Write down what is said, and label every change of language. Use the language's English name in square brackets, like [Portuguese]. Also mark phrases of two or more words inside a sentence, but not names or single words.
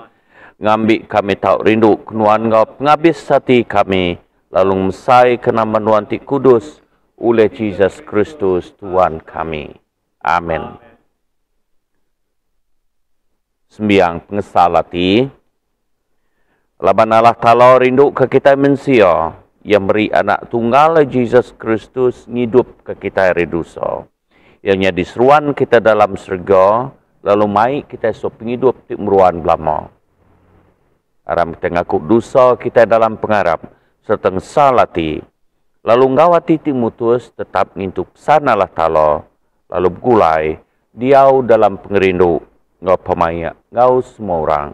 [Iban] Ngambil kami tahu rindu ke nuan ngau penghabis hati kami, lalu mesai ke nama nuan ti kudus, oleh Jesus Kristus Tuhan kami. Amin. Sembiang pengesalati. Laban Allah Ta'ala rindu ke kita manusia yang beri anak tunggal Jesus Kristus ngidup ke kita dari dosa. Yang jadi seruan kita dalam surga, lalu mai kita so penghidup di meruan belama. Aram kita ngaku dosa kita dalam pengarap, serta salati. Lalu ngawati timutus tetap ngintuk pesan Allah Ta'ala, lalu bergulai, diau dalam pengerindu, ngau pemaya, ngau semua orang.